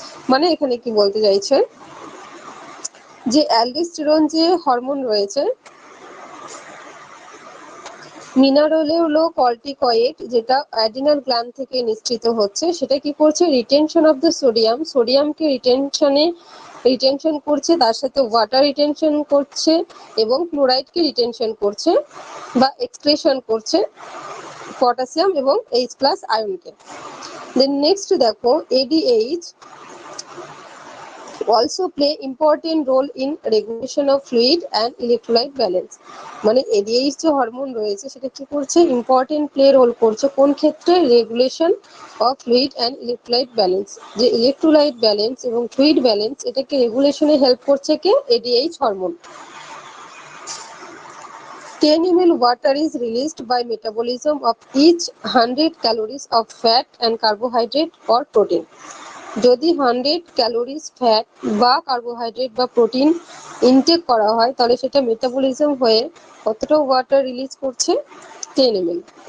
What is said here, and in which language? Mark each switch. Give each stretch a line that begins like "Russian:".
Bangla: মানে এখানে কি বলতে চাইছে যে অ্যালডোস্টেরন যে হরমোন রয়েছে, মিনারেলোকর্টিকয়েড যেটা অ্যাড্রিনাল গ্ল্যান্ড থেকে নিঃসৃত হচ্ছে, সেটা কি করছে, রিটেনশন অফ দ্য সোডিয়ামকে রিটেনশন করছে, তার সাথে ওয়াটার রিটেনশন করছে এবং ক্লোরাইডকে রিটেনশন করছে বা এক্সক্রেশন করছে, পটাশিয়াম এবং H+ আয়নকে।
English: then next
Bangla: দেখো
English: ADH also play important role in regulation of fluid and electrolyte balance।
Bangla: মানে ADH যে হরমোন রয়েছে সেটা কি করছে, ইম্পর্টেন্ট প্লে রোল করছে কোন ক্ষেত্রে, regulation of fluid and electrolyte balance. যে ইলেকট্রোলাইট ব্যালেন্স এবং ফ্লুইড ব্যালেন্স এটাকে রেগুলেশনে হেল্প করছে কে, ADH hormone.
English: 10 ml water is released by metabolism of each 100 calories of fat and carbohydrate or protein।
Bangla: যদি 100 calories fat বা carbohydrate বা protein intake করা হয় তাহলে সেটা মেটাবলিজম হয়ে কতটা ওয়াটার রিলিজ করছে, 10 ml।